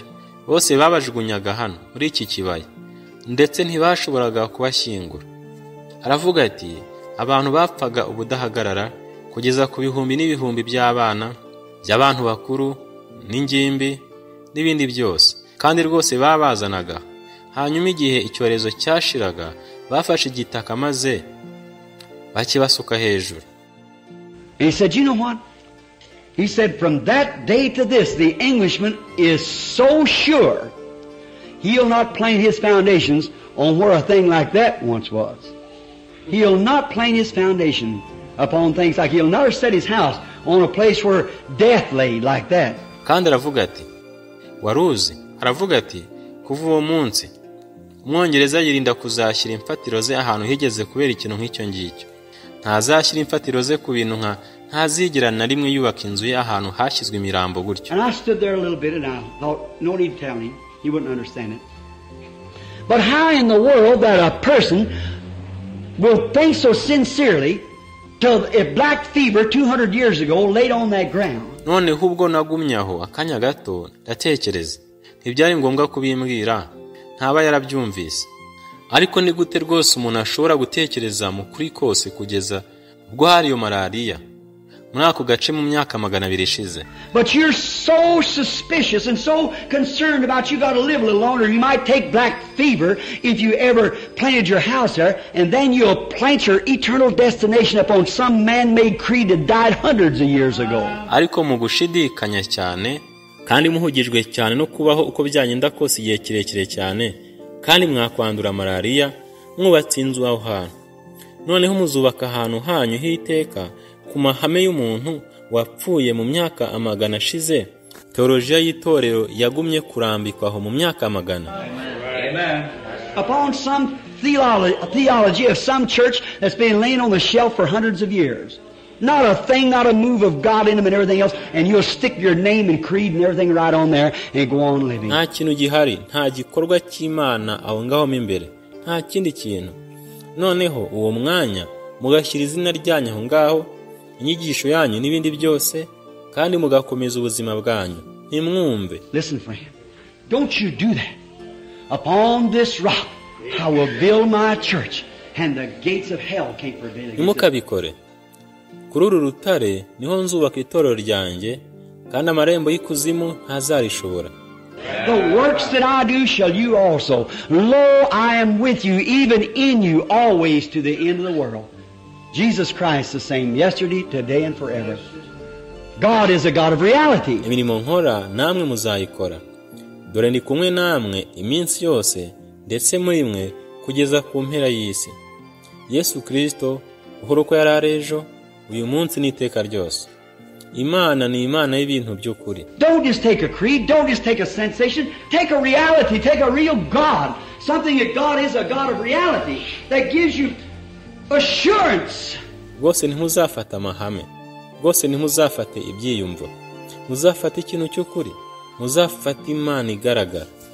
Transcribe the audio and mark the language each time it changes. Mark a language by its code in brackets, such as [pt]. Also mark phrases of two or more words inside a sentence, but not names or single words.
[rw] Bose babajugunyaga hano muri iki kibaya, ndetse ntibashoboraga kubashyingura. Aravuga ati, abantu bapfaga ubudahagarara kugeza ku bihumbi n'ibihumbi by'abana, by'abantu bakuru n'ingimbi n'ibindi byose, kandi rwose babazanaga. Hanyuma igihe icyorezo cyashiraga, bafashe igitaka maze bakibasuka hejuru. [en] And he said, you know what? He said, from that day to this, the Englishman is so sure he'll not plane his foundations on where a thing like that once was. He'll not plane his foundation upon things like, he'll never set his house on a place where death laid like that. [rw] Kandi aravuga ati, waruzi, aravuga ati, kuva uwo munsi, Umwongereza yirinda kuzashyira imfatiro ze ahantu higeze kubera ikintu nk'icyo ngicyo. Ntazashyira imfatiro ze ku bintu ntazigera na rimwe yubaka inzu ye ahantu hashyizwe imirambo gutyo. [en] And I stood there a little bit and I thought, no need to tell him. He wouldn't understand it. But how in the world that a person will think so sincerely till a black fever 200 years ago laid on that ground? [rw] None hubwo nagumyaho akanya gato ndatekereza. Ntibyari ngombwa kubimbwira. Ntaba yarabyumvise. Ariko ni gute rwose umuntu ashobora gutekereza mu kuri kose kugeza ubwo hariyo malaria muri ako gace mu myaka 200 ishize. [en] But you're so suspicious and so concerned about you got to live a little longer. You might take black fever if you ever planted your house there, and then you'll plant your eternal destination upon some man-made creed that died hundreds of years ago. [rw] Ariko mu gushidikanya cyane kandi muhugijwe cyane no kubaho uko byagenda kose igihe kirekire cyane kandi mwakwandura malaria mwubatse inzu aho hantu. Noneho muzubaka ahantu hanyu hiteka ku mahame y'umuntu wapfuye mu myaka 100 ashize. Teologiya y'itorero yagumye kurambikwa aho mu myaka 100. Amen. [en] Upon some theology of some church that's been laying on the shelf for hundreds of years. Not a thing, not a move of God in them and everything else, and you'll stick your name and creed and everything right on there and go on living. [rw] Nta kintu gihari, nta gikorwa cy'Imana aho ngaho imbere, nta kindi kintu. Noneho uwo mwanya mugashyira izina ryanyu aho ngaho, inyigisho yanyu n'ibindi byose, kandi mugakomeza ubuzima bwanyu. Nimwumve. [en] Listen, friend. Don't you do that. Upon this rock I will build my church, and the gates of hell can't prevail against it. [rw] Nimukabikore. Kuri uru rutare niho nzubaka itorero ryanjye kandi amarembo y'ikuzimu ntazarishobora. [en] The works that I do shall you also. Lo, I am with you, even in you, always to the end of the world. Jesus Christ the same yesterday, today, and forever. God is a God of reality. [rw] Imirimo nkora namwe muzayikora. Dore ndi kumwe namwe iminsi yose ndetse muri mwe kugeza ku mpera y'isi. Yesu Kristo uhora ko yararejo uyu munsi n'iteka ryose. Imana ni Imana y'ibintu by'ukuri. [en] Don't just take a creed, don't just take a sensation, take a reality, take a real God. Something that God is a God of reality that gives you assurance. [rw] Gose ntimuzafata amahame. Gose ntimuzafate ibyiyumvo. Muzafata ikintu cy'ukuri. Muzafata Imana igaragara.